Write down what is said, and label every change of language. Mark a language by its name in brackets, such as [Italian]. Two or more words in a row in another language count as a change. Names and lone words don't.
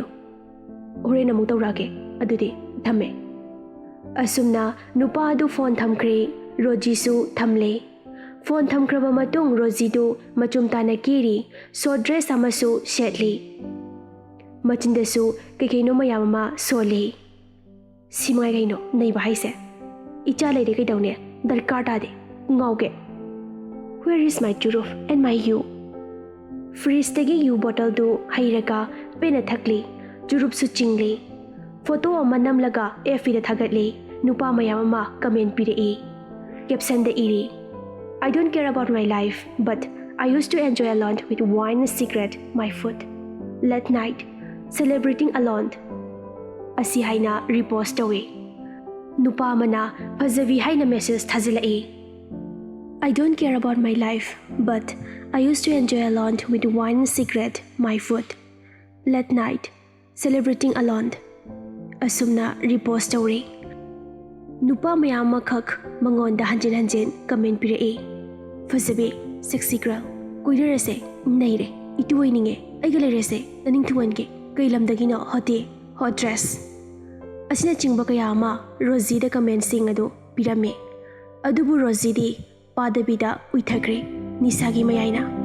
[Manipuri] ꯍꯣꯔꯦꯟ ꯑꯃꯨꯛ ꯇꯧꯔꯛꯑꯒꯦ, ꯑꯗꯨꯗꯤ ꯊꯝꯃꯦ꯫ ꯑꯁꯨꯝꯅ ꯅꯨꯄꯥ ꯑꯗꯨ ꯐꯣꯟ ꯊꯝꯈ꯭ꯔꯦ꯫ ꯔꯣꯖꯤꯁꯨ ꯊꯝꯂꯦ꯫ ꯐꯣꯟ ꯊꯝꯈ꯭ꯔꯕ ꯃꯇꯨꯡ ꯔꯣꯖꯤꯗꯨ ꯃꯆꯨꯝ ꯇꯥꯅ ꯀꯦꯔꯤ, [English] short dress [Manipuri] ꯑꯃꯁꯨ ꯁꯦꯠꯂꯤ꯫ ꯃꯆꯤꯟꯗꯁꯨ ꯀꯩꯀꯩꯅꯣ ꯃꯌꯥꯝ ꯑꯃ ꯁꯣꯜꯂꯤ꯫ ꯁꯤꯃꯉꯥꯏ ꯀꯩꯅꯣ ꯅꯩꯕ ꯍꯥꯏꯁꯦ꯫ ꯏꯆꯥ ꯂꯩꯔꯦ ꯀꯩꯗꯧꯅꯦ, ꯗꯔꯀꯥꯔ ꯇꯥꯗꯦ, ꯉꯥꯎꯒꯦ꯫ [English] Where is my Churuf and my you? [Manipuri] ꯐ꯭ꯔꯤꯖꯇꯒꯤ ꯌꯨ ꯕꯣꯇꯜꯗꯨ ꯍꯩꯔꯒ ꯄꯦꯟꯅ ꯊꯛꯂꯤ, ꯆꯨꯔꯨꯞꯁꯨ ꯆꯤꯡꯂꯤ꯫ ꯐꯣꯇꯣ ꯑꯃ ꯅꯝꯂꯒ FBꯗ ꯊꯥꯒꯠꯂꯤ, ꯅꯨꯄꯥ ꯃꯌꯥꯝ ꯑꯃ ꯀꯃꯦꯟ ꯄꯤꯔꯛꯏ꯫ ꯀꯦꯞꯁꯟꯗ ꯏꯔꯤ, [English] I don't care about my life, but I used to enjoy alone with wine and cigarette, my food. Late night, celebrating alone. [Manipuri] ꯑꯁꯤ ꯍꯥꯏꯅ ꯔꯤꯄꯣꯁ ꯇꯧꯏ꯫ ꯅꯨꯄꯥ ꯑꯃꯅ ꯐꯖꯕꯤ ꯍꯥꯏꯅ ꯃꯦꯁꯦꯖ ꯊꯥꯖꯤꯜꯂꯛꯏ, [English] I don't care about my life, but I used to enjoy alone with wine and cigarette, my food. Late night, celebrating alone. [Manipuri] ꯑꯁꯨꯝꯅ ꯔꯤꯄꯣꯁ ꯇꯧꯔꯤ꯫ ꯅꯨꯄꯥ ꯃꯌꯥꯝ ꯑꯃꯈꯛ ꯃꯉꯣꯟꯗ ꯍꯟꯖꯤꯟ ꯍꯟꯖꯤꯟ ꯀꯃꯦꯟ ꯄꯤꯔꯛꯏ, ꯐꯖꯕꯤ, [English] sexy girl, [Manipuri] ꯀꯣꯏꯅꯔꯁꯦ, ꯅꯩꯔꯦ, ꯏꯇꯨ ꯑꯣꯏꯅꯤꯡꯉꯦ, ꯑꯩꯒ ꯂꯩꯔꯁꯦ, ꯅꯅꯤꯡ ꯊꯨꯡꯍꯟꯒꯦ, ꯀꯩ ꯂꯝꯗꯒꯤꯅꯣ, ꯍꯣꯠꯇꯦ, [English] hot dress [Manipuri] ꯑꯁꯤꯅꯆꯤꯡꯕ ꯀꯌꯥ ꯑꯃ ꯔꯣꯖꯤꯗ ꯀꯃꯦꯟꯁꯤꯡ ꯑꯗꯨ ꯄꯤꯔꯝꯃꯤ꯫ ꯑꯗꯨꯕꯨ ꯔꯣꯖꯤꯗꯤ ꯄꯥꯗꯕꯤꯗ ꯎꯏꯊꯈ꯭ꯔꯦ ꯅꯤꯁꯥꯒꯤ ꯃꯌꯥꯏꯅ꯫